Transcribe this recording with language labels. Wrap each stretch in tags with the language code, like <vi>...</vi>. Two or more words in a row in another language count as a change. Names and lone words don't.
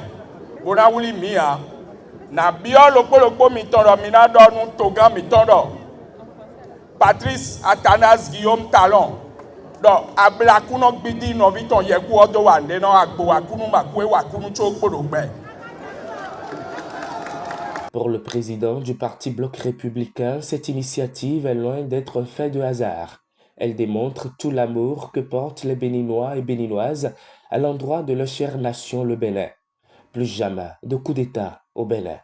<fon>Bona wuli mi a. Na bio lokpo mi toro mi na do nu togan mi toro. Patrice Athanas Guillaume Talon. Do ablakuno gbidi no viton yeku odo wa nde no agbo akunu makwe wakunu cho podogbe.</fon> <fr>Pour le président du parti Bloc républicain, cette initiative est loin d'être un fait de hasard. Elle démontre tout l'amour que portent les Béninois et Béninoises à l'endroit de leur chère nation, le Bénin. Plus jamais de coup d'État au Bénin.</fr>